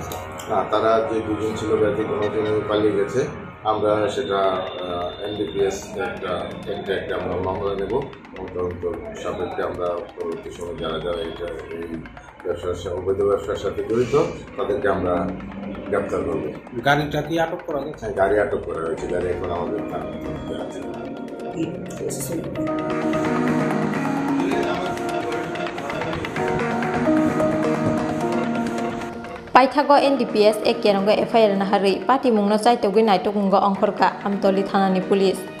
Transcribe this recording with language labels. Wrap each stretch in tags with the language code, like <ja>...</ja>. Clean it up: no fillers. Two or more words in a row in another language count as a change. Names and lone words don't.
<bn>না, তারা যে দুজন ছিল ব্যক্তি কোনোদিন পালিয়ে গেছে আমরা সেটা এনডিপিএস একটা আমরা মামলা নেব এবং তদন্ত সাপেক্ষে আমরা পরবর্তী সময় যারা যারা এটা এই ব্যবসার অবৈধ ব্যবসার সাথে জড়িত তাদেরকে আমরা গ্রেপ্তার করব। গাড়িটা কি আটক করা গেছে? গাড়ি আটক করা হয়েছে, গাড়ি এখন আমাদের থানাতে আছে।</bn> <trp>Paithago NDPS ekkenonggo FIR nahari pati mungno chaitogui naitokunggo ongkhorka Amtoli Thanani police</trp>